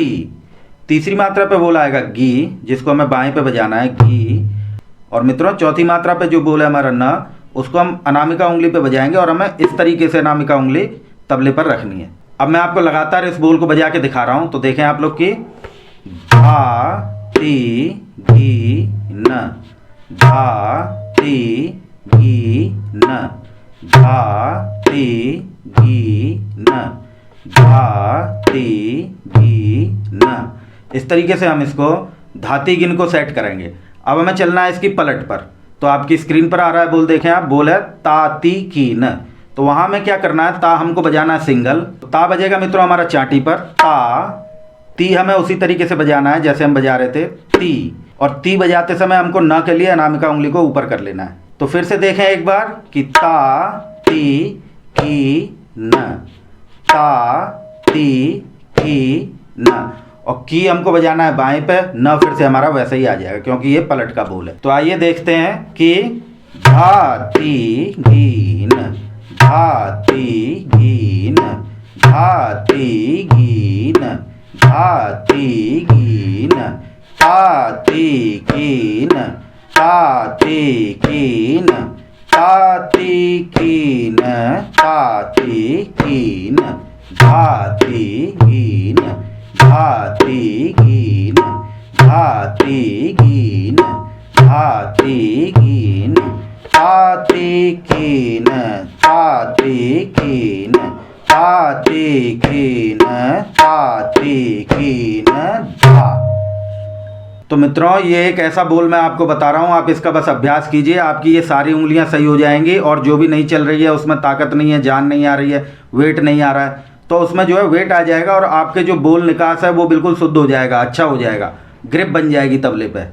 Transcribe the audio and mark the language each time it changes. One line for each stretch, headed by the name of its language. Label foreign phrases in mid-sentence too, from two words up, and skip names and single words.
Hindi: तीसरी मात्रा पे बोल आएगा गी, जिसको हमें बाएं पे बजाना है गी। और मित्रों, चौथी मात्रा पे जो बोल है हमारा न, उसको हम अनामिका उंगली पे बजाएंगे और हमें इस तरीके से अनामिका उंगली तबले पर रखनी है। अब मैं आपको लगातार इस बोल को बजा के दिखा रहा हूं, तो देखें आप लोग की धा ती गी न, धा ती गी न, धा ती गी न, धा ती गी न। इस तरीके से हम इसको धाती गिन को सेट करेंगे। अब हमें चलना है इसकी पलट पर। तो आपकी स्क्रीन पर आ रहा है बोल, देखें आप, बोल है ता ती की न। तो वहां में क्या करना है, ता हमको बजाना है सिंगल। तो ता बजेगा मित्रों हमारा चाटी पर, ता। ती हमें उसी तरीके से बजाना है जैसे हम बजा रहे थे ती, और ती बजाते समय हमको न के लिए अनामिका उंगली को ऊपर कर लेना है। तो फिर से देखें एक बार कि ता ती की न, ता ती की न, और की हमको बजाना है बाएं पे, न फिर से हमारा वैसे ही आ जाएगा क्योंकि ये पलट का बोल है। तो आइए देखते हैं कि धा ती गी न, धा ती गी न, धा ती गी न, धा ती गी न, ता ती की न, ता ती की न, ता ती की न, ता ती की न, धा ती गी न, धा ती गी न, धा ती गी न, धा ती गी न, ता ती की न, ता ती की न, ता ती की न, ता ती की न, धा। तो मित्रों, ये एक ऐसा बोल मैं आपको बता रहा हूँ, आप इसका बस अभ्यास कीजिए, आपकी ये सारी उंगलियां सही हो जाएंगी। और जो भी नहीं चल रही है, उसमें ताकत नहीं है, जान नहीं आ रही है, वेट नहीं आ रहा है, तो उसमें जो है वेट आ जाएगा और आपके जो बोल निकास है वो बिल्कुल शुद्ध हो जाएगा, अच्छा हो जाएगा, ग्रिप बन जाएगी तबले पे।